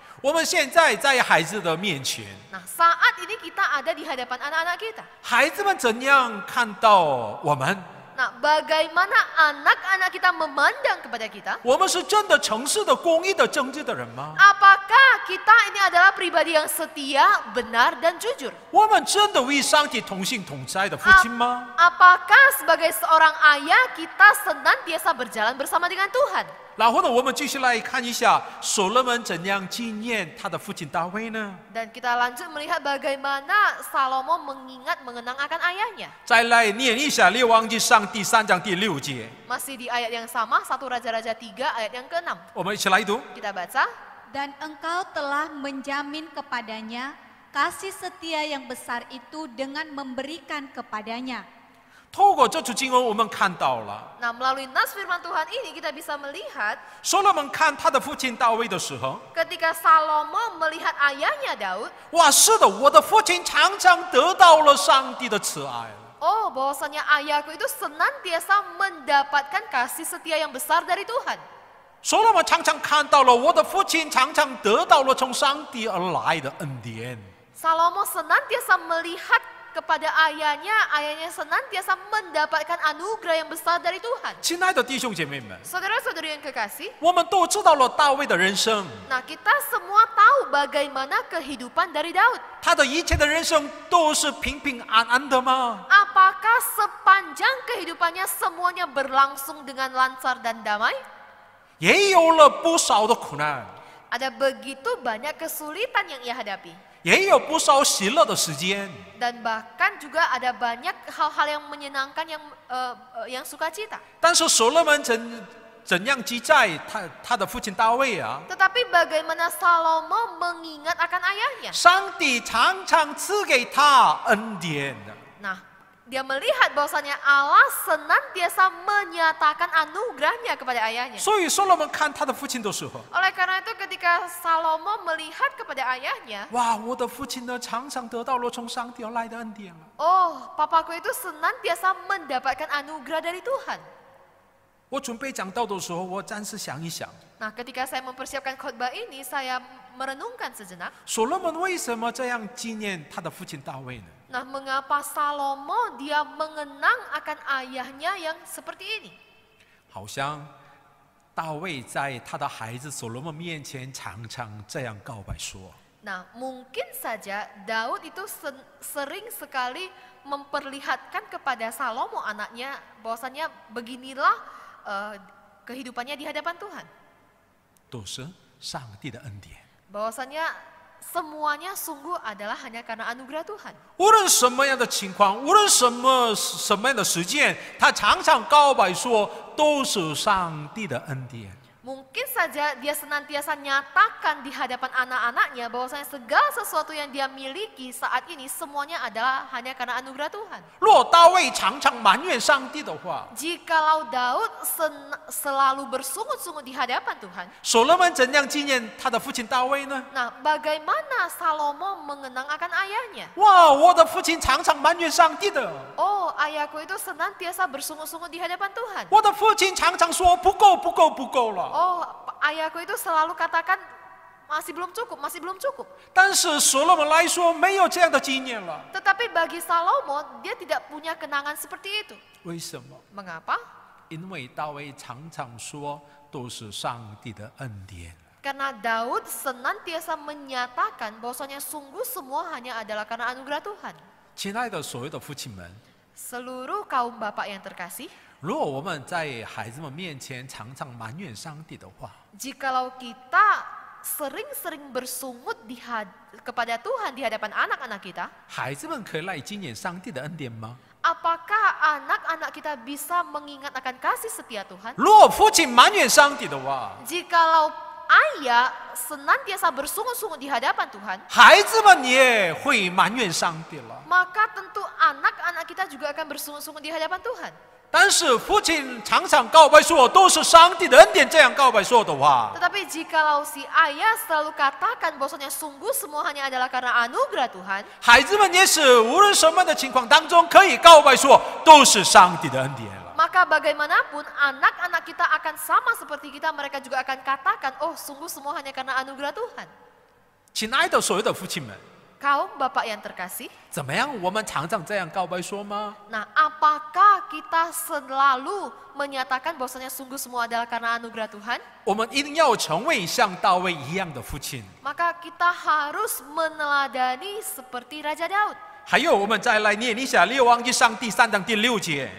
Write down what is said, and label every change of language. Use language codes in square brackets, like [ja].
[zh] 我们现在在孩子的面前， [id] nah saat ini kita ada di hadapan anak-anak kita. [zh] 孩子们怎样看到我们？ [id] Nah, bagaimana anak-anak kita memandang kepada kita? [zh] 我们是真的诚实的、公义的、正直的人吗？ [id] Apakah kita ini adalah pribadi yang setia, benar, dan jujur? [zh] 我们真的与上帝同行同在的父亲吗？ [id] Apakah sebagai seorang ayah kita senantiasa berjalan bersama dengan Tuhan? [zh] 然后呢，我们继续来看一下所罗门怎样纪念他的父亲大卫呢？ [id] Dan kita lanjut melihat bagaimana Salomo mengenang akan ayahnya. [zh] 再来念一下《列王纪上》第3章第6节， [id] Masih di ayat yang sama, 1 Raja-Raja 3 ayat yang ke-6. [zh] 我们一起来读。 [id] Kita baca. Dan engkau telah menjamin kepadanya kasih setia yang besar itu dengan memberikan kepadanya. [zh] 透过这处经文，我们看到了 [id] Nah, melalui nas firman Tuhan ini kita bisa melihat [zh] 所罗门看他的父亲大卫的时候， [id] ketika Salomo melihat ayahnya Daud, [zh] 哇，是的，我的父亲常常得到了上帝的慈爱。 [id] oh bahwasanya ayahku itu senantiasa mendapatkan kasih setia yang besar dari Tuhan. [zh] 所罗门常常看到了我的父亲常常得到了从上帝而来的恩典。 [id] Salomo senantiasa melihat kepada ayahnya senantiasa mendapatkan anugerah yang besar dari Tuhan. [zh] 亲爱的弟兄姐妹们， [id] Saudara-saudari yang kekasih, [zh] 我们都知道了大卫的人生， [id] nah kita semua tahu bagaimana kehidupan dari Daud. [zh] 他的一切的人生都是平平安安的吗？ [id] Apakah sepanjang kehidupannya semuanya berlangsung dengan lancar dan damai? [zh] 也有了不少的苦难， [id] Ada begitu banyak kesulitan yang ia hadapi. [zh] 也有不少喜乐的时间。 [id] Dan bahkan juga ada banyak hal-hal yang menyenangkan yang sukacita. [zh] 但是所罗门怎样记载他的父亲大卫啊？ [id] Tetapi bagaimana Salomo mengingat akan ayahnya? [zh] 上帝常常赐给他恩典的。 [id] Nah, dia melihat bahwasanya Allah senantiasa menyatakan anugerahnya kepada ayahnya. [zh] 所以所罗门看他的父亲的时候， [id] Oleh karena itu ketika Salomo melihat kepada ayahnya, [zh] 哇，我的父亲呢常常得到了从上帝而来的恩典了。 [id] oh, papaku itu senantiasa mendapatkan anugerah dari Tuhan. [zh] 我准备讲道的时候，我暂时想一想， [id] Nah, ketika saya mempersiapkan khotbah ini, saya merenungkan sejenak. [zh] 所罗门为什么这样纪念他的父亲大卫呢？ [id] Nah, mengapa Salomo dia mengenang akan ayahnya yang seperti ini? [zh] 好像大卫在他的孩子所罗门面前常常这样告白说： [id] Nah, mungkin saja Daud itu sering sekali memperlihatkan kepada Salomo anaknya bahwasanya beginilah kehidupannya di hadapan Tuhan. [zh] 都是上帝的恩典。 [id] Bahwasanya semuanya sungguh adalah hanya karena anugerah Tuhan. [zh] 无论什么样的情况，无论什么样的时间，他常常告白说，都是上帝的恩典。 [id] Mungkin saja dia senantiasa nyatakan di hadapan anak-anaknya bahwasanya segala sesuatu yang dia miliki saat ini semuanya adalah hanya karena anugerah Tuhan. [zh] 若大卫常常埋怨上帝的话， [id] Jikalau Daud selalu bersungut-sungut di hadapan Tuhan, [zh] 所罗门怎样纪念他的父亲大卫呢？ [id] nah bagaimana Salomo mengenang akan ayahnya? [zh] 哇，我的父亲常常埋怨上帝的， [id] Oh, ayahku itu senantiasa bersungut-sungut di hadapan Tuhan. [zh] 我的父亲常常说不够，不够，不够了。 [id] Oh, ayahku itu selalu katakan masih belum cukup, masih belum cukup. [zh] 但是所罗门来说，没有这样的纪念了。 [id] Tetapi bagi Salomo, dia tidak punya kenangan seperti itu. [zh] 为什么？ [id] Mengapa? [zh] 因为大卫常常说，都是上帝的恩典。 [id] Karena Daud senantiasa menyatakan bahwasanya sungguh semua hanya adalah karena anugerah Tuhan. [zh] 亲爱的所有的父亲们， [id] Seluruh kaum bapak yang terkasih, [zh] 如果我们在孩子们面前常常埋怨上帝的话， [id] jikalau kita sering-sering bersungut kepada Tuhan di hadapan anak-anak kita, [zh] 孩子们可以来纪念上帝的恩典吗？ [id] apakah anak-anak kita bisa mengingat akan kasih setia Tuhan? [zh] 如果父亲埋怨上帝的话， [id] Jikalau ayah senantiasa bersungut-sungut di hadapan Tuhan, [zh] 孩子们也会埋怨上帝了。 [id] maka tentu anak-anak kita juga akan bersungut-sungut di hadapan Tuhan. [zh] 但是父亲常常告白说都是上帝的恩典，这样告白说的话， [id] Tetapi jikalau si ayah selalu katakan bahwasanya sungguh semua hanya adalah karena anugerah Tuhan, [zh] 孩子们也是无论什么的情况当中可以告白说都是上帝的恩典了。 [id] maka bagaimanapun anak-anak kita akan sama seperti kita, mereka juga akan katakan, oh sungguh semua hanya karena anugerah Tuhan. [zh] 亲爱的所有的父亲们， [id] Kaum bapak yang terkasih, [zh] 怎么样？我们常常这样告白说吗？ [id] nah apakah kita selalu menyatakan bahwasanya sungguh semua adalah karena anugerah Tuhan? [zh] 我们一定要成为像大卫一样的父亲， [id] Maka kita harus meneladani seperti Raja Daud. [zh] 还有，我们再来念一下《列王纪上》第3章第6节，